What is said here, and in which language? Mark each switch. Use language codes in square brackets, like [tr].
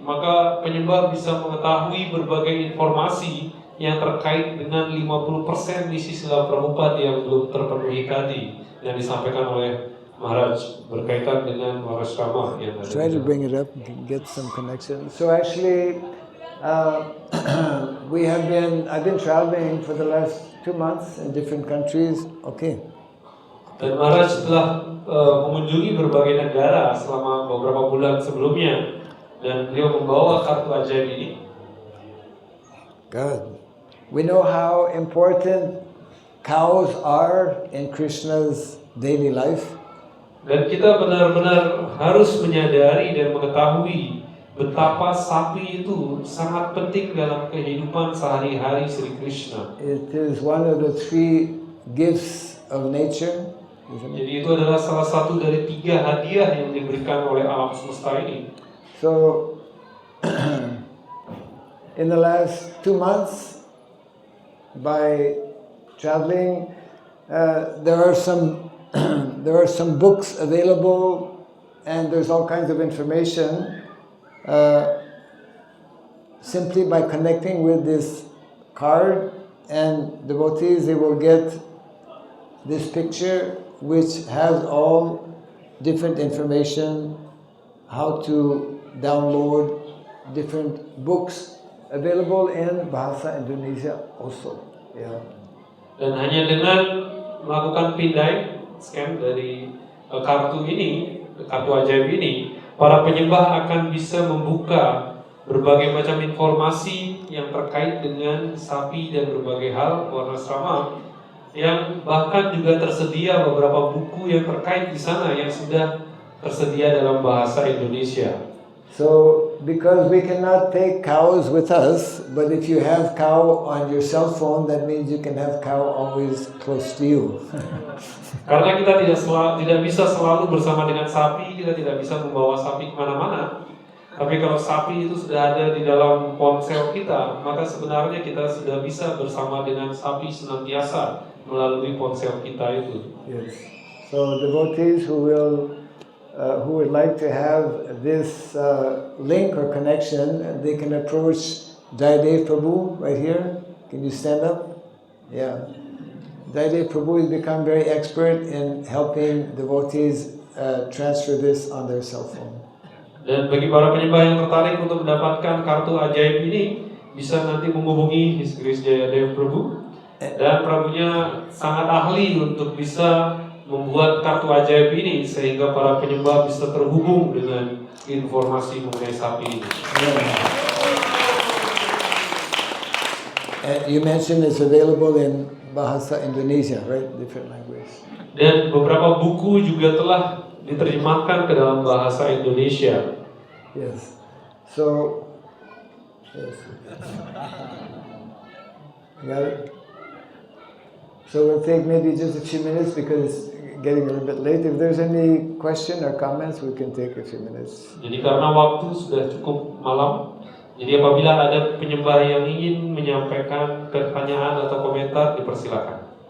[id] maka penyembah bisa mengetahui berbagai informasi yang terkait dengan 50% misi Srila Prabhupada yang belum terpenuhi tadi yang disampaikan oleh Maharaj berkaitan dengan Warasrama yang ada [en] Try [id] di dalam. [en] bring it up, get some connection. So actually, I've been traveling for the last 2 months in different countries. Okay. [id] Dan Maharaj telah mengunjungi berbagai negara selama beberapa bulan sebelumnya dan beliau membawa kartu ajaib ini. [en] Good. We know how important cows are in Krishna's daily life. [id] Dan kita benar-benar harus menyadari dan mengetahui betapa sapi itu sangat penting dalam kehidupan sehari-hari Sri Krishna. [en] It is one of the 3 gifts of nature, isn't it? [id] Jadi itu adalah salah satu dari 3 hadiah yang diberikan oleh alam semesta ini. [en] So, in the last 2 months, by traveling, there are some books available, and there's all kinds of information. Simply by connecting with this card, and devotees, they will get this picture which has all different information, how to download different books available in Bahasa Indonesia also. Yeah. [id] Dan hanya dengan melakukan pindai scan dari kartu ini, kartu ajaib ini, para penyembah akan bisa membuka berbagai macam informasi yang terkait dengan sapi dan berbagai hal Warnasrama, yang bahkan juga tersedia beberapa buku yang terkait di sana yang sudah tersedia dalam bahasa Indonesia. [en] So, because we cannot take cows with us, but if you have cow on your cell phone, that means you can have cow always close to you. [id] Karena kita tidak bisa selalu bersama dengan sapi, kita tidak bisa membawa sapi kemana-mana. Tapi kalau sapi itu sudah ada di dalam ponsel kita, maka sebenarnya kita sudah bisa bersama dengan sapi senantiasa melalui ponsel kita itu. [en] Yes. So devotees who would like to have this link or connection, they can approach Jayadev Prabhu right here. Can you stand up? Yeah. Jayadev Prabhu has become very expert in helping devotees transfer this on their cell phone. [id] Dan bagi para penyembah yang tertarik untuk mendapatkan kartu ajaib ini, bisa nanti menghubungi His Grace Jayadev Prabhu. Dan Prabhunya sangat ahli untuk bisa membuat kartu ajaib ini sehingga para penyembah bisa terhubung dengan informasi mengenai sapi ini. [en] And you mentioned it's available in Bahasa Indonesia, right? Different language. [id] Dan beberapa buku juga telah diterjemahkan ke dalam bahasa Indonesia. [en] Yes. So, yes. Got it? So we'll take maybe just a few minutes because it's getting a little bit late. If there's any question or comments, we can take a few minutes. [id] Jadi karena waktu sudah cukup malam, jadi apabila ada penyembah yang ingin menyampaikan pertanyaan atau komentar, dipersilakan.